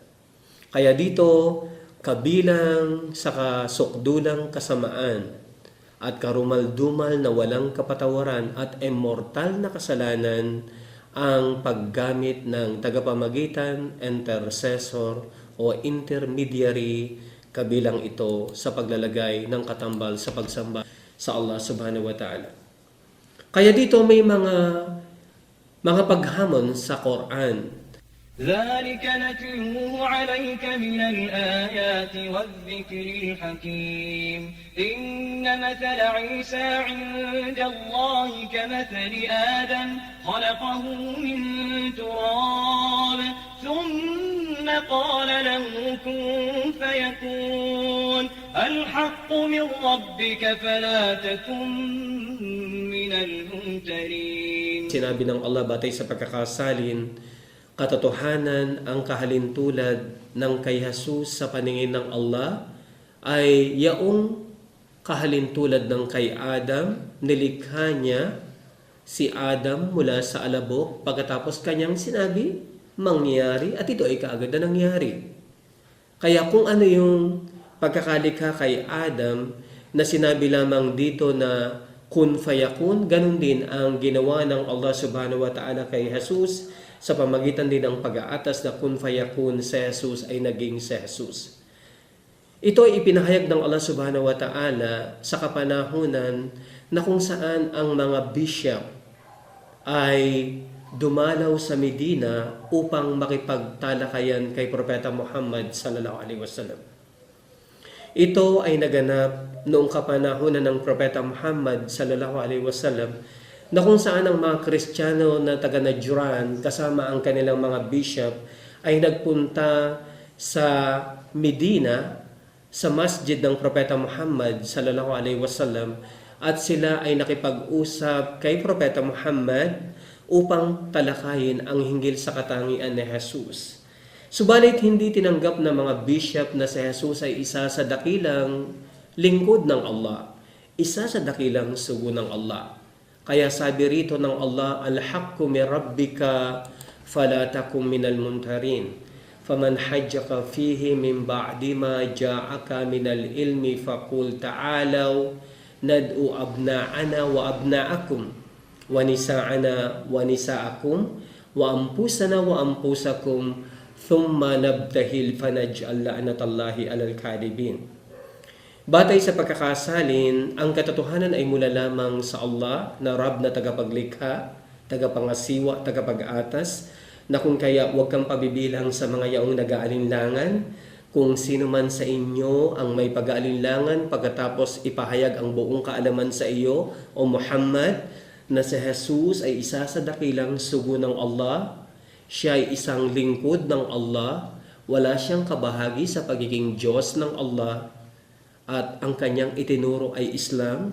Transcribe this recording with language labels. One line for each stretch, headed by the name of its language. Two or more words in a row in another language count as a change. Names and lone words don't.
Filipino: Kaya dito, kabilang sa kasukdulang kasamaan at karumal-dumal na walang kapatawaran at immortal na kasalanan ang paggamit ng tagapamagitan, intercessor o intermediary, kabilang ito sa paglalagay ng katambal sa pagsamba sa Allah
Arabic: سبحانه وتعالى.
Filipino: Kaya dito may mga paghamon sa Quran.
Arabic: ذلك نتلوه عليك من الآيات والذكر الحكيم إن مثل عيسى عند الله كمثل آدم خلقه من تراب ثم قال له كن فيكون الحق من ربك فلا تكن من الممترين.
Filipino: Sinabi ng Allah batay sa pagkakasalin, katotohanan ang kahalintulad ng kay Jesus sa paningin ng Allah ay yaong kahalintulad ng kay Adam. Nilikha niya si Adam mula sa alabok, pagkatapos kanyang sinabi, mangyari, at ito ay kaagad na nangyari. Kaya kung ano yung pagkakalikha kay Adam na sinabi lamang dito na
Arabic: كن فيكون,
Filipino: ganun din ang ginawa ng Allah
Arabic: سبحانه وتعالى
Filipino: kay Jesus sa pamagitan din ng pag-aatas na
Arabic: كن فيكون
Filipino: si Jesus ay naging si Jesus. Ito ay ipinahayag ng Allah
Arabic: سبحانه وتعالى
Filipino: sa kapanahunan na kung saan ang mga bishop ay dumalaw sa Medina upang makipagtalakayan kay Propeta Muhammad
Arabic: صلى الله عليه وسلم.
Filipino: Ito ay naganap noong kapanahunan ng Propeta Muhammad
Arabic: صلى الله عليه وسلم
Filipino: na kung saan ang mga Kristiyano na taga Najran kasama ang kanilang mga bishop ay nagpunta sa Medina sa masjid ng Propeta Muhammad
Arabic: صلى الله عليه وسلم
Filipino: at sila ay nakipag-usap kay Propeta Muhammad upang talakayin ang hinggil sa katangian ni Jesus. Subalit hindi tinanggap ng mga bishop na si Jesus ay isa sa dakilang lingkod ng Allah, isa sa dakilang sugo ng Allah. Kaya sabi rito ng Allah,
Arabic: "الحق من ربك فلا تكن من الممترين. فمن حاجك فيه من بعد ما جاءك من العلم فقل تعالوا ندع أبناءنا وأبناءكم ونساءنا ونساءكم وأنفسنا وأنفسكم ثم نبتهل فنجعل لعنة الله على الكاذبين."
Filipino: Batay sa pagkakasalin, ang katotohanan ay mula lamang sa Allah na Rab na tagapaglikha, tagapangasiwa, tagapag-atas, na kung kaya huwag kang pabibilang sa mga yaong nag-aalinlangan, kung sino man sa inyo ang may pag-aalinlangan pagkatapos ipahayag ang buong kaalaman sa iyo, o Muhammad, na si Jesus ay isa sa dakilang sugo ng Allah, siya ay isang lingkod ng Allah, wala siyang kabahagi sa pagiging Diyos ng Allah, at ang kanyang itinuro ay Islam.